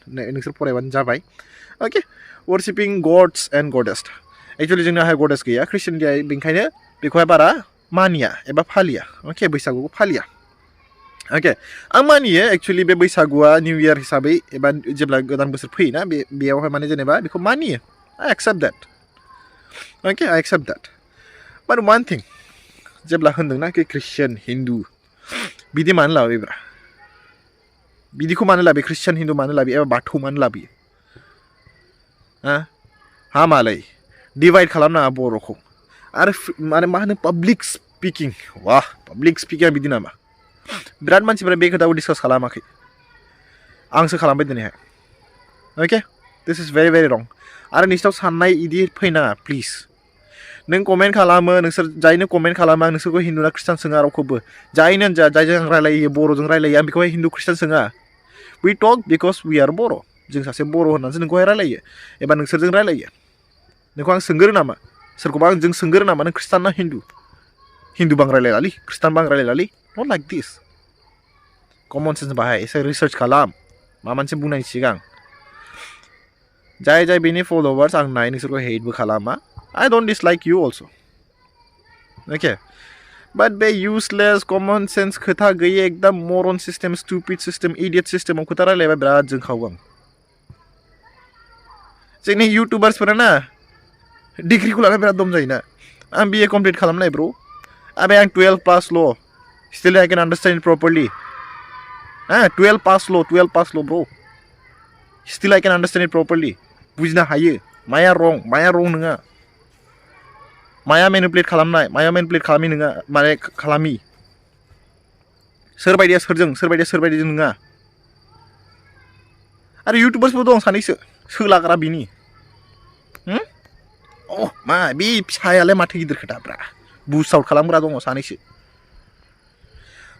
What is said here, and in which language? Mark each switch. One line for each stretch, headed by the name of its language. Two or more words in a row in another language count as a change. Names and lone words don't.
Bodo: नोंसोर फरायबानो जाबाय
English: okay worshipping gods and goddess actually
Bodo: जोंनाहाय गडेस गैया ख्रिस्टियानिटिया बेनिखायनो बेखौहाय बारा मानिया एबा फालिया ओके बैसागुखौ फालिया ओके आं मानियो एक्चुअलि बे बैसागुआ निउ इयार हिसाबै एबा जेब्ला गोदान बोसोर फैयोना बेयावहाय माने जेनेबा बेखौ मानियो
English: I accept that okay I accept that but one thing
Bodo: जेब्ला होनदोंना कि ख्रिस्टियान हिन्दु बिदि मानो लाबोयोब्रा बिदिखौ मानो लाबोयो ख्रिस्टियान हिन्दु मानो लाबोयो एबा बाथौ मानो लाबोयो हा मालाय डिभाइड खालामनाङा बर'खौ आरो माने मा होनो
English: public speaking
Bodo: वाह पाब्लिक स्पिकिंआ बिदि नामा बिराद मानसिफोरा बे खोथाखौ डिसकास खालामाखै आंसो खालामबाय दिनैहाय
English: okay this is very very wrong
Bodo: आरो नोंसिनाव साननाय इदि फैनाङा प्लिज नों कमेन्ट खालामो नोंसोर जायनो कमेन्ट खालामो आं नोंसोरखौ हिन्दु ना ख्रिस्टान सोङा रावखौबो जायनो जा जायजों आं रायलायो बर'जों रायलायो आं बेखौहाय हिन्दु ख्रिस्टान सोङा
English: we talk because we are
Bodo: बर' जों सासे बर' होननानैसो नोंखौहाय रायलायो एबा नोंसोरजों रायलायो नोंखौ आं सोंगोरो नामा सोरखौबा आं जों सोंगोरो नामा नों ख्रिस्टान ना हिन्दु बां रायलायलालै ख्रिस्टान बां रायलायलालै
English: not like this common sense
Bodo: बाहाय एसे रिसार्च खालाम मा मोनसे बुंनायनि सिगां जाय बेनि फलोवार्स आं नाय नोंसोरखौ हेटबो खालामा
English: I don't dislike you also okay but
Bodo: बे
English: useless common sense
Bodo: खोथा गैयै एकदम मरन
English: system stupid system idiot
Bodo: सिस्टेमाव खोथा रायलायबा बिराद जोंखावो आं जोंनि इउटुबार्सफोरा ना डिग्रीखौ लाना बिराद दम जायोना आं BA कमप्लिट खालामनाय ब्र आं 12 पास ल
English: still I can understand properly
Bodo: 12 पास ल ब्र
English: still I can understand it properly
Bodo: बुजिनो हायो माया रं नङा माया मेनिपुलेट खालामनाय माया मेनिपुलेट खालामि नङा माने खालामि सोरबायदिया सोरबायदिजों नङा आरो इउटुबार्सबो दं सानैसो सोलाग्रा बिनि मा बे फिसायालाय माथो गिदिर खोथाब्रा
English: boost out
Bodo: खालामग्रा दङ सानैसो